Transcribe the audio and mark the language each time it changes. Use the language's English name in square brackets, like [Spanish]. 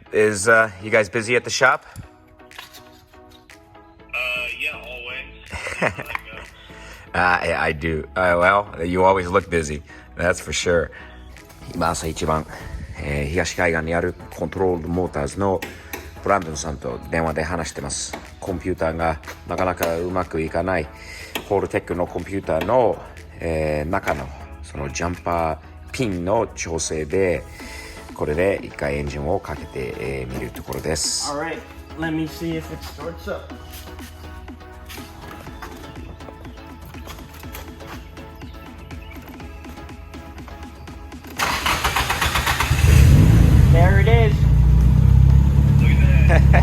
[English] Is you guys busy at the shop? Yeah, always. I do. Well, you always look busy. That's for sure. [Japanese] 今朝一番、東海岸にあるコントロールモーターズのブランドンさんと電話で話してます。コンピューターがなかなかうまくいかない。ホールテックのコンピューターの、中のそのジャンパーピンの調整で、これで一回エンジンをかけてみるところです。 [English] Alright, let me see if it starts up. There it is. Look at that.